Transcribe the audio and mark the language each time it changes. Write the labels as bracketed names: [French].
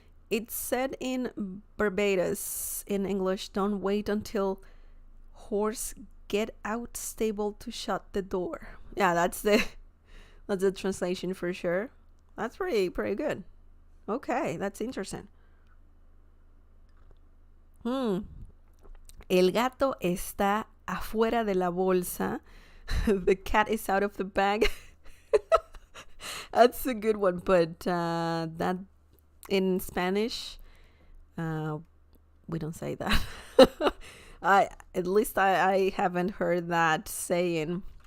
[English] it's said in Barbados in English, don't wait until horse get out stable to shut the door. Yeah, that's the translation for sure. That's pretty good. Okay, that's interesting. [Spanish] El gato está afuera de la bolsa. [English] The cat is out of the bag. That's a good one, but that in Spanish, we don't say that. At least I haven't heard that saying.